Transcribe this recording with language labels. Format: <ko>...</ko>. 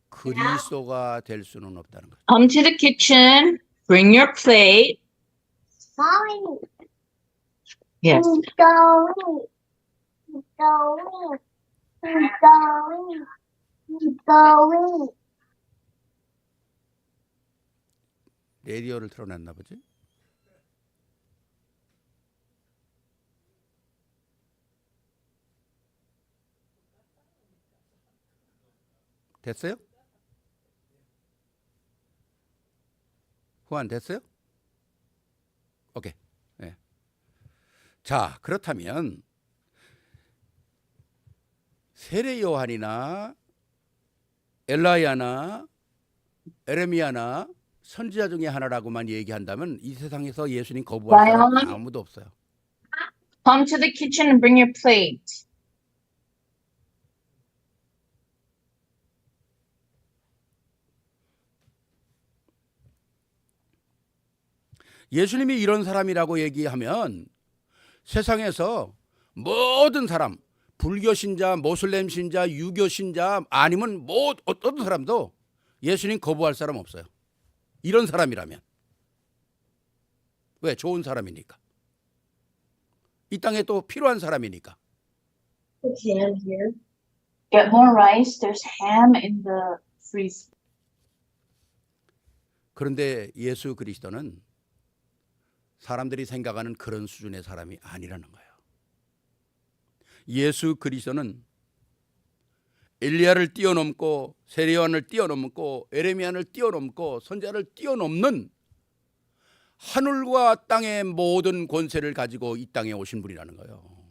<ko>그리스도가 될 수는 없다는 거죠.</ko> <en>come to the kitchen, bring your plate. Going. Yes. Keep going. Keep going. Keep going. Keep going.</en> <ko>라디오를 틀어놨나 보지? 됐어요? 후안 됐어요? 오케이. 네. 자, 그렇다면 세례 요한이나 엘라야나 에레미야나 선지자 중에 하나라고만 얘기한다면 이 세상에서 예수님 거부할 사람 아무도 없어요.</ko> <en>Come to the kitchen and bring your plate.</en> <ko>예수님이 이런 사람이라고 얘기하면 세상에서 모든 사람, 불교 신자, 모슬렘 신자, 유교 신자 아니면 뭐 어떤 사람도 예수님 거부할 사람 없어요. 이런 사람이라면. 왜? 좋은 사람이니까. 이 땅에 또 필요한 사람이니까.</ko> <en>Ham here. Get more rice. There's ham in the freezer.</en> <ko>그런데 예수 그리스도는 사람들이 생각하는 그런 수준의 사람이 아니라는 거예요. 예수 그리스도는 엘리야를 뛰어넘고 세례요한을 뛰어넘고 에레미야를 뛰어넘고 선지자를 뛰어넘는 하늘과 땅의 모든 권세를 가지고 이 땅에 오신 분이라는 거예요.</ko>